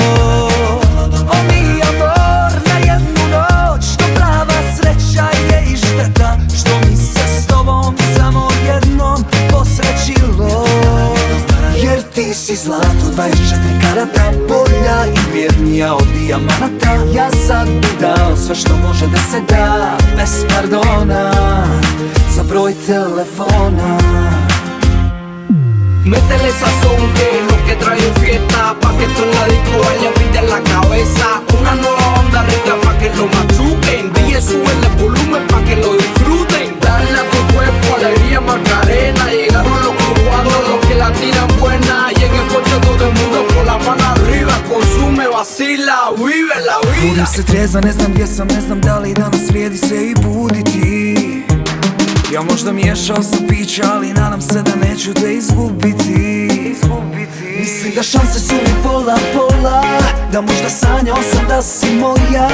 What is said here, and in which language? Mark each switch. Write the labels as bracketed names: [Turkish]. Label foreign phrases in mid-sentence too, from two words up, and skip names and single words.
[Spanish] O mi amor, [Serbian] na jednu noć, što prava sreća je i šteta što mi se s tobom samo jednom posrećilo. Jer ti si zlato 24 karata, bolja i vjernija od dijamanata. Ja sad bi dao sve što može da se da, bez pardona, za broj telefona. [Spanish] Métele sazón que es lo que trae en fiesta, pa' que esto en la disco ella pide en la cabeza. Una nueva onda rica pa' que lo machuquen, DJ súbele el volumen pa' que lo disfruten. Dale a tu cuerpo alegría Macarena, llegaron los cubanos, los que la tiran buena. Y en el coche todo el mundo con la mano arriba, consume, vacila, vive la vida. [Serbian] Budim se trezan, ne znam gdje sam, ne znam da li danas vrijedi se i buditi. Ja možda miješao sam pića, ali nadam se da neću te izgubiti. Mislim da šanse su mi pola pola, da možda sanjao sam da si moja.